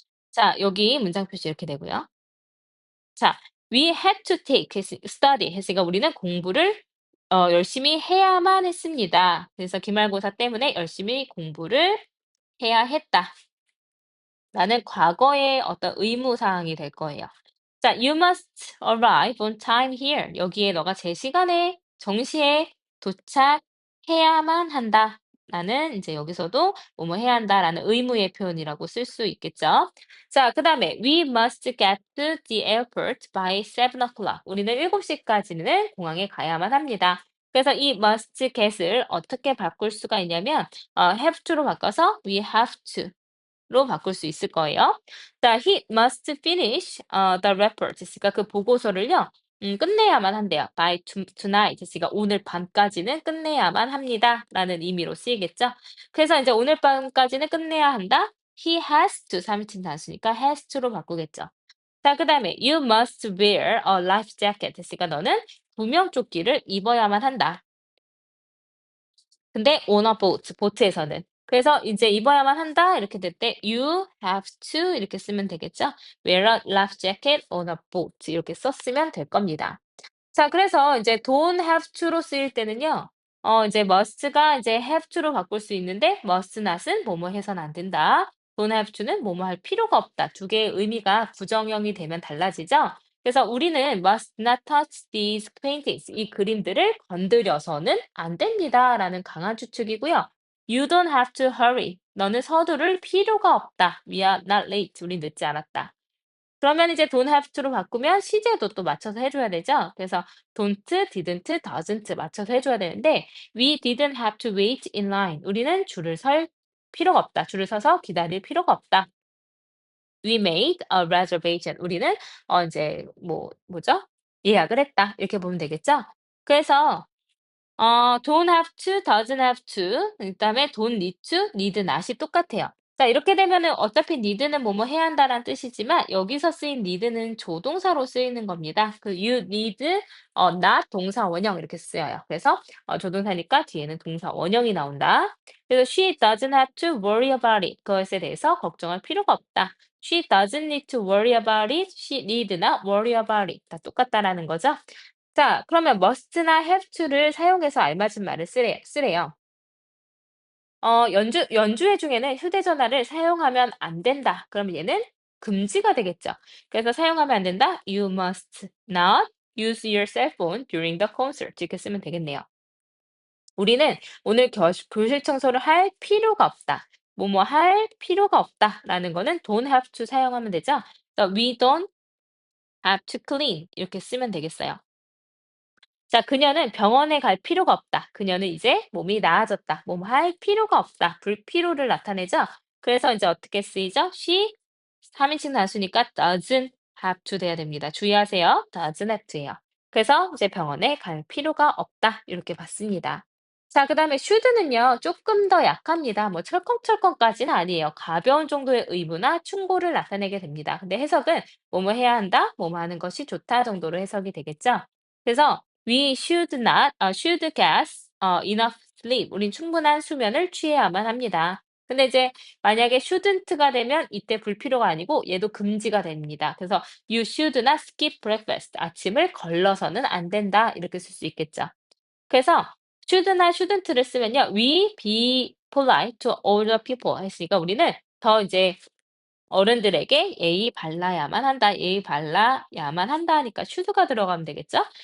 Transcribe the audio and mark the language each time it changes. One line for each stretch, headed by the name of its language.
Korean: 자, 여기 문장 표시 이렇게 되고요. 자,
English: we had to take study
Korean: 했으니까 우리는 공부를 열심히 해야만 했습니다. 그래서 기말고사 때문에 열심히 공부를 해야 했다. 라는 과거의 어떤 의무 사항이 될 거예요.
English: 자, you must arrive on time here.
Korean: 여기에 너가 제 시간에 정시에 도착해야만 한다. 라는 이제 여기서도 뭐뭐 해야 한다라는 의무의 표현이라고 쓸 수 있겠죠.
English: 자, 그다음에 we must get to the airport by 7 o'clock.
Korean: 우리는 7시까지는 공항에 가야만 합니다. 그래서 이 must get을 어떻게 바꿀 수가 있냐면 have to로 바꿔서 we have to 로 바꿀 수 있을 거예요.
English: 자, he must finish the report.
Korean: 그러니까 그 보고서를요. 끝내야만 한대요.
English: by tonight.
Korean: 그러니까 오늘 밤까지는 끝내야만 합니다라는 의미로 쓰이겠죠. 그래서 이제 오늘 밤까지는 끝내야 한다.
English: He has to
Korean: 3인칭 단수니까 has to로 바꾸겠죠. 자, 그다음에
English: you must wear a life jacket.
Korean: 그러니까 너는 구명조끼를 입어야만 한다. 근데
English: on a boat,
Korean: 보트에서는. 그래서 이제 입어야만 한다 이렇게 될 때 you have to 이렇게 쓰면 되겠죠.
English: wear a life jacket on a boat
Korean: 이렇게 썼으면 될 겁니다. 자, 그래서 이제 don't have to로 쓰일 때는요. 이제 must가 이제 have to로 바꿀 수 있는데 must not은 뭐뭐 해서는 안 된다. don't have to는 뭐뭐 할 필요가 없다. 두 개의 의미가 부정형이 되면 달라지죠. 그래서 우리는
English: must not touch these paintings.
Korean: 이 그림들을 건드려서는 안 됩니다라는 강한 추측이고요.
English: You don't have to hurry.
Korean: 너는 서두를 필요가 없다.
English: We are not late.
Korean: 우리 늦지 않았다. 그러면 이제 don't have to로 바꾸면 시제도 또 맞춰서 해줘야 되죠.
English: 그래서 don't, didn't, doesn't
Korean: 맞춰서 해줘야 되는데
English: we didn't have to wait in line.
Korean: 우리는 줄을 설 필요가 없다. 줄을 서서 기다릴 필요가 없다.
English: We made a reservation.
Korean: 우리는 이제 뭐죠? 예약을 했다. 이렇게 보면 되겠죠? 그래서 don't have to, doesn't have to, 그다음에 don't need to, need not이 똑같아요. 자, 이렇게 되면은 어차피 need는 뭐뭐 해야 한다라는 뜻이지만 여기서 쓰인 need는 조동사로 쓰이는 겁니다. 그 you need not 동사 원형 이렇게 쓰여요. 그래서 조동사니까 뒤에는 동사 원형이 나온다.
English: 그래서 she doesn't have to worry about it.
Korean: 그것에 대해서 걱정할 필요가 없다.
English: She doesn't need to worry about it. She need not worry about it.
Korean: 다 똑같다라는 거죠. 자, 그러면 must나 have to를 사용해서 알맞은 말을 쓰래요. 연주회 중에는 휴대전화를 사용하면 안 된다. 그러면 얘는 금지가 되겠죠. 그래서 사용하면 안 된다.
English: You must not use your cell phone during the concert.
Korean: 이렇게 쓰면 되겠네요. 우리는 오늘 교실 청소를 할 필요가 없다. 뭐뭐 할 필요가 없다라는 거는 don't have to 사용하면 되죠.
English: 그래서 we don't have to clean
Korean: 이렇게 쓰면 되겠어요. 자, 그녀는 병원에 갈 필요가 없다. 그녀는 이제 몸이 나아졌다. 몸 할 필요가 없다. 불필요를 나타내죠. 그래서 이제 어떻게 쓰이죠? She 3인칭 단수니까 doesn't have to 돼야 됩니다. 주의하세요.
English: doesn't have to예요.
Korean: 그래서 이제 병원에 갈 필요가 없다. 이렇게 봤습니다. 자, 그다음에 should는요. 조금 더 약합니다. 뭐 철컹철컹까지는 아니에요. 가벼운 정도의 의무나 충고를 나타내게 됩니다. 근데 해석은 뭐뭐 해야 한다, 뭐뭐 하는 것이 좋다 정도로 해석이 되겠죠.
English: 그래서 We should not, should get enough sleep.
Korean: 우린 충분한 수면을 취해야만 합니다. 근데 이제 만약에 shouldn't가 되면 이때 불필요가 아니고 얘도 금지가 됩니다.
English: 그래서 you should not skip breakfast.
Korean: 아침을 걸러서는 안 된다. 이렇게 쓸 수 있겠죠. 그래서 should나 shouldn't를 쓰면요.
English: We be polite to older people
Korean: 했으니까 우리는 더 이제 어른들에게 예의 발라야만 한다. 예의 발라야만 한다 하니까 should가 들어가면 되겠죠?